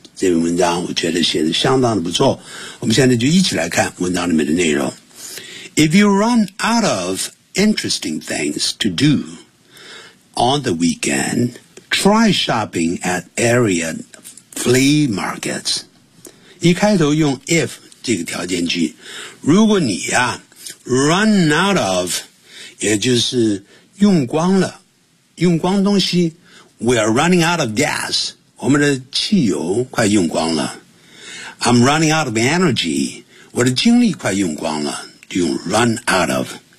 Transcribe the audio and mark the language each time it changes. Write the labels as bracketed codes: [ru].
[zh] 这篇文章我觉得写得相当的不错。我们现在就一起来看文章里面的内容。 [en] If you run out of interesting things to do on the weekend, try shopping at area flea markets. [zh] 一开头用 if 这个条件句。如果你呀 [en] run out of, [zh] 也就是用光了。用光东西 [en] We are running out of gas [zh] 我们的汽油快用光了 [en] I'm running out of energy [zh] 我的精力快用光了用 [en] run out of